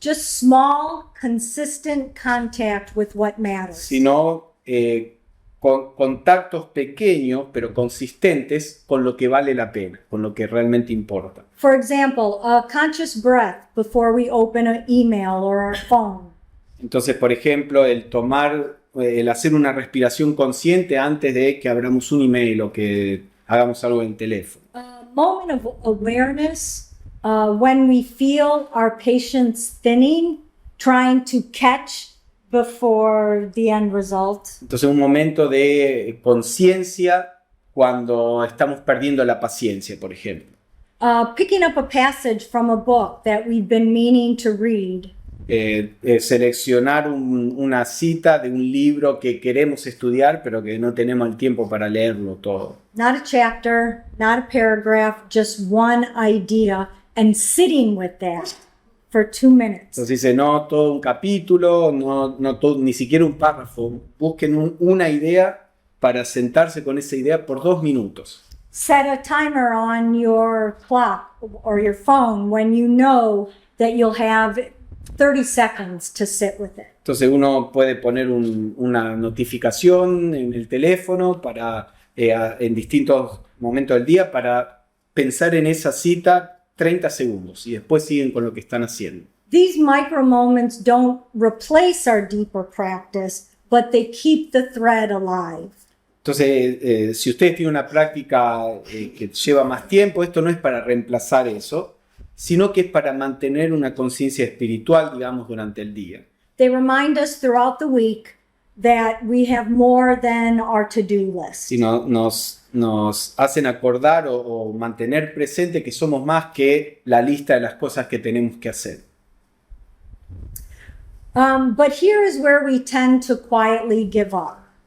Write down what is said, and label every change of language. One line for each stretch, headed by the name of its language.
English: just small, consistent contact with what matters.
Spanish: sino con contactos pequeños pero consistentes con lo que vale la pena, con lo que realmente importa.
English: For example, a conscious breath before we open an email or our phone.
Spanish: Entonces, por ejemplo, el hacer una respiración consciente antes de que abramos un email o que hagamos algo en el teléfono.
English: A moment of awareness when we feel our patience thinning, trying to catch before the end result.
Spanish: Entonces, un momento de conciencia cuando estamos perdiendo la paciencia, por ejemplo.
English: Picking up a passage from a book that we've been meaning to read.
Spanish: Seleccionar una cita de un libro que queremos estudiar, pero que no tenemos el tiempo para leerlo todo.
English: Not a chapter, not a paragraph, just one idea, and sitting with that for 2 minutes.
Spanish: Entonces dice, no todo un capítulo, ni siquiera un párrafo. Busquen una idea para sentarse con esa idea por 2 minutos.
English: Set a timer on your clock or your phone when you know that you'll have 30 seconds to sit with it.
Spanish: Entonces uno puede poner una notificación en el teléfono para, en distintos momentos del día para pensar en esa cita 30 segundos y después siguen con lo que están haciendo.
English: These micro moments don't replace our deeper practice, but they keep the thread alive.
Spanish: Entonces, si ustedes tienen una práctica que lleva más tiempo, esto no es para reemplazar eso, sino que es para mantener una conciencia espiritual, digamos, durante el día.
English: They remind us throughout the week that we have more than our to-do list.
Spanish: Si nos hacen acordar o mantener presente que somos más que la lista de las cosas que tenemos que hacer.
English: But here is where we tend to quietly give up.